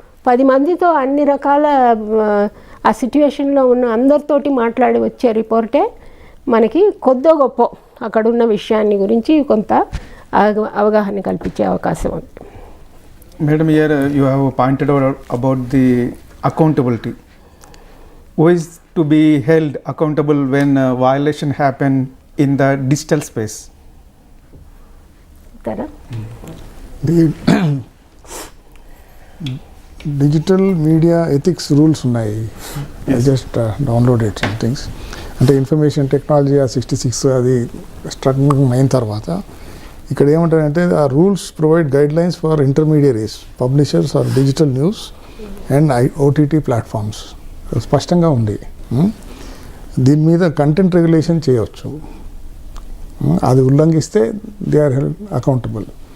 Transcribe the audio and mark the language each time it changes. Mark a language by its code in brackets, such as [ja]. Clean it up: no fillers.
[te] 10 మందితో అన్ని రకాల ఆ సిట్యుయేషన్లో ఉన్న అందరితోటి మాట్లాడి వచ్చే రిపోర్టే మనకి కొద్దో గొప్ప అక్కడున్న విషయాన్ని గురించి కొంత అవగాహన కల్పించే అవకాశం ఉంది. [en] Madam, here you have pointed about the accountability. Who is to be held accountable when violation happen in the digital space? Tara? The digital media ethics rules [te] ఉన్నాయి. [en] I just downloaded some things. [te] అంటే information technology 66 అది struggling అయిన తర్వాత ఇక్కడ ఏమంటారంటే ఆ [en] Rules provide guidelines for intermediaries, publishers or digital news and OTT platforms. [te] స్పష్టంగా ఉంది. దీని మీద కంటెంట్ రెగ్యులేషన్ చేయవచ్చు. అది ఉల్లంఘిస్తే [en] They are held accountable.